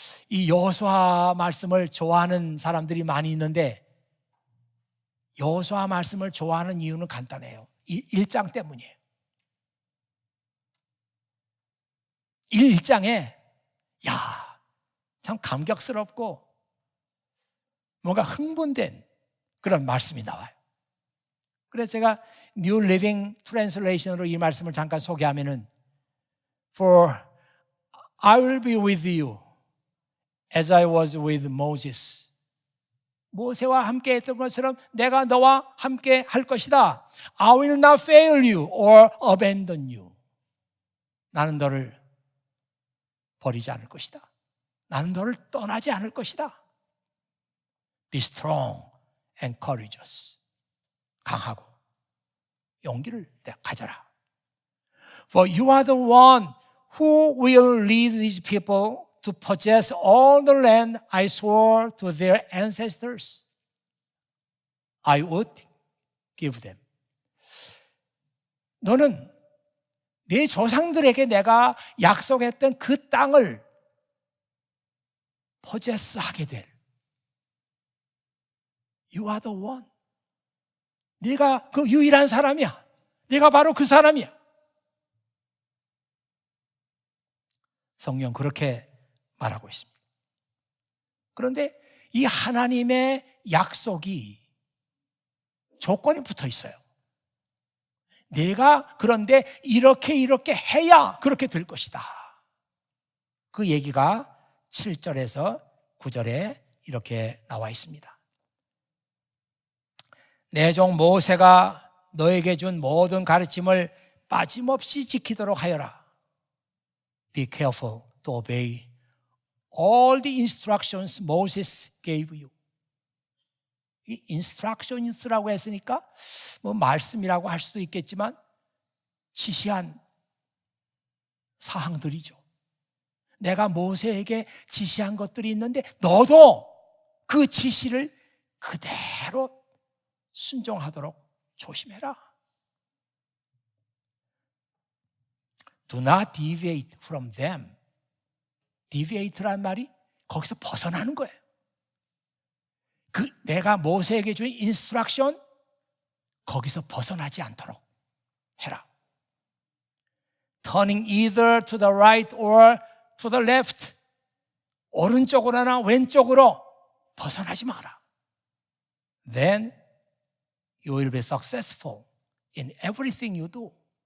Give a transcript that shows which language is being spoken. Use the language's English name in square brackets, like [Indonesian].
[Korean] 이 여호수아 말씀을 좋아하는 사람들이 많이 있는데 여호수아 말씀을 좋아하는 이유는 간단해요. 이 1장 때문이에요. 1장에 참 감격스럽고 뭔가 흥분된 그런 말씀이 나와요. 그래서 제가 New Living Translation으로 이 말씀을 잠깐 소개하면은 [English] For I will be with you as I was with Moses. [Korean] 모세와 함께 했던 것처럼 내가 너와 함께 할 것이다. [English] I will not fail you or abandon you. [Korean] 나는 너를 버리지 않을 것이다. 나는 너를 떠나지 않을 것이다. [English] Be strong and courageous. [Korean] 강하고 용기를 가져라. [English] For you are the one who will lead these people to possess all the land I swore to their ancestors I would give them. [Korean] 너는 내 조상들에게 내가 약속했던 그 땅을 포제스하게 될 [English] You are the one. [Korean] 네가 그 유일한 사람이야. 네가 바로 그 사람이야. 성경 그렇게 말하고 있습니다. 그런데 이 하나님의 약속이 조건이 붙어 있어요. 내가 그런데 이렇게 해야 그렇게 될 것이다. 그 얘기가 7절에서 9절에 이렇게 나와 있습니다. 내 종 모세가 너에게 준 모든 가르침을 빠짐없이 지키도록 하여라. [English] Be careful to obey all the instructions Moses gave you. [Korean] 이 instructions라고 했으니까 뭐 말씀이라고 할 수도 있겠지만 지시한 사항들이죠. 내가 모세에게 지시한 것들이 있는데 너도 그 지시를 그대로 순종하도록 조심해라. [English] Do not deviate from them. [Korean] deviate란 말이 거기서 벗어나는 거예요. 내가 모세에게 준 인스트럭션 거기서 벗어나지 않도록 해라. [English] Turning either to the right or to the left [Korean] 오른쪽으로나 왼쪽으로 벗어나지 마라. [English] Then you will be successful in everything you do.